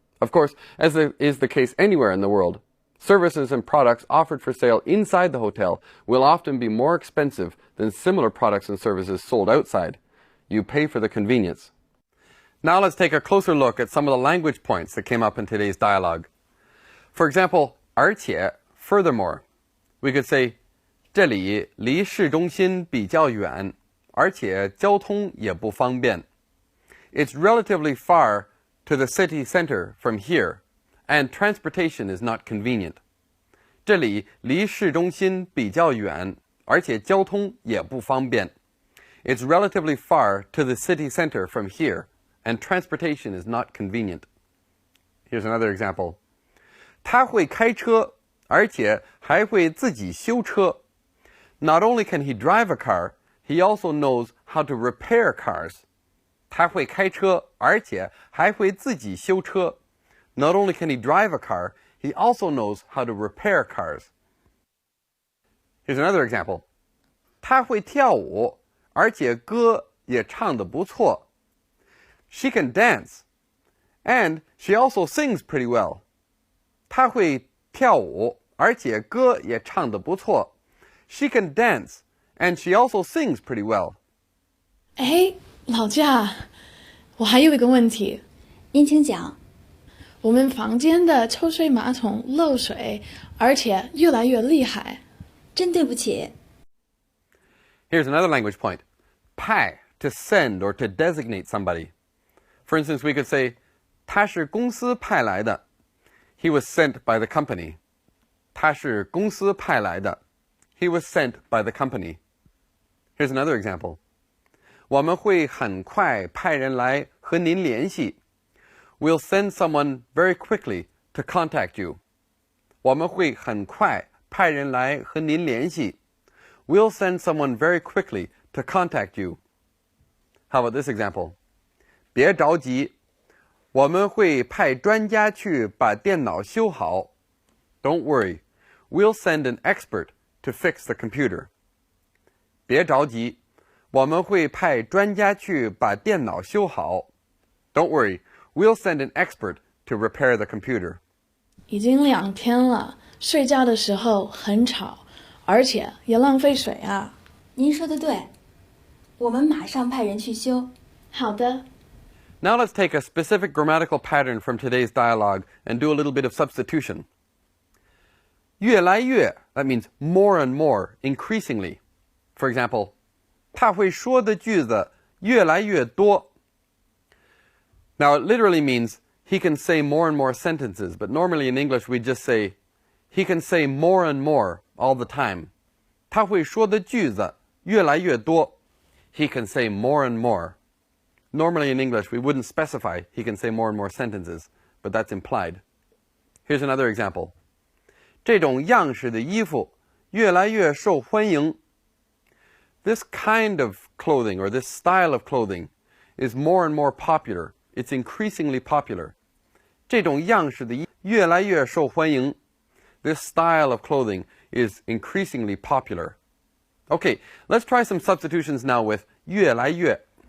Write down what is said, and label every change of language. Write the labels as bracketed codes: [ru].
[en] Of course, as is the case anywhere in the world, services and products offered for sale inside the hotel will often be more expensive than similar products and services sold outside. You pay for the convenience. Now let's take a closer look at some of the language points that came up in today's dialogue. For example, 而且, furthermore. We could say, [zh] 这里离市中心比较远，而且交通也不方便. [en] It's relatively far to the city center from here, and transportation is not convenient. [zh] 这里离市中心比较远，而且交通也不方便. [en] It's relatively far to the city center from here, and transportation is not convenient. Here's another example. [zh] 他会开车，而且还会自己修车. [en] Not only can he drive a car, he also knows how to repair cars. [zh] 他会开车，而且还会自己修车. [en] Not only can he drive a car, he also knows how to repair cars. Here's another example. [zh] 她会跳舞，而且歌也唱得不错。 [en] She can dance, and she also sings pretty well. [zh] 她会跳舞，而且歌也唱得不错。 [en] She can dance, and she also sings pretty well. [zh] 哎，老驾，我还有一个问题。您请讲。我们房间的抽水马桶漏水，而且越来越厉害。真对不起。 [en] Here's another language point. 派 to send or to designate somebody. For instance, we could say, [zh] 他是公司派来的. [en] He was sent by the company. [zh] 他是公司派来的. [en] He was sent by the company. Here's another example. [zh] 我们会很快派人来和您联系. [en] We'll send someone very quickly to contact you. [zh] 我们会很快派人来和您联系. [en] We'll send someone very quickly to contact you. How about this example? [zh] 别着急，我们会派专家去把电脑修好。 [en] Don't worry, we'll send an expert to fix the computer. [zh] 别着急，我们会派专家去把电脑修好。 [en] Don't worry, we'll send an expert to repair the computer. [zh] 已经2天了，睡觉的时候很吵，而且也浪费水啊。您说的对，我们马上派人去修。好的。 [en] Now let's take a specific grammatical pattern from today's dialogue and do a little bit of substitution. 越来越, that means more and more, increasingly. For example, [zh] 他会说的句子越来越多. [en] Now it literally means he can say more and more sentences, but normally in English we just say he can say more and more all the time. [zh] 他会说的句子越来越多. [en] He can say more and more. Normally in English, we wouldn't specify he can say more and more sentences, but that's implied. Here's another example. [zh] 这种样式的衣服越来越受欢迎. [en] This kind of clothing, or this style of clothing, is more and more popular. It's increasingly popular. [zh] 这种样式的衣服越来越受欢迎. [en] This style of clothing is increasingly popular. Okay, let's try some substitutions now with 越来越.